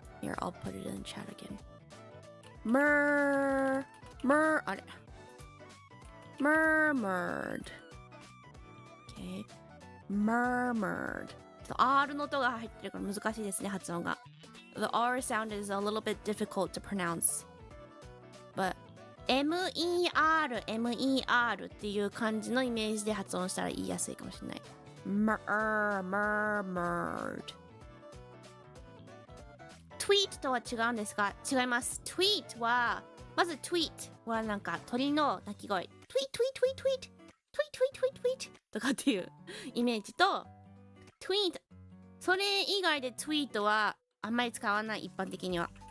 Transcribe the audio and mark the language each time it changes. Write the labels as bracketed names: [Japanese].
[English] Here, I'll put it in chat again. murmur あれ murmured. Okay. murmured. [Japanese] R の音が入ってるから難しいですね、発音が。 [English] The R sound is a little bit difficult to pronounce. [Japanese] But MER っていう感じのイメージで発音したら言いやすいかもしれない。 [English] murmured。 [Japanese] tweet とは違うんですか？違います。 tweet はまず tweet はなんか鳥の鳴き声。tweet tweet tweet tweet tweet tweet tweet tweet とかっていうイメージと tweet、 それ以外で tweet はあんまり使わない、一般的には。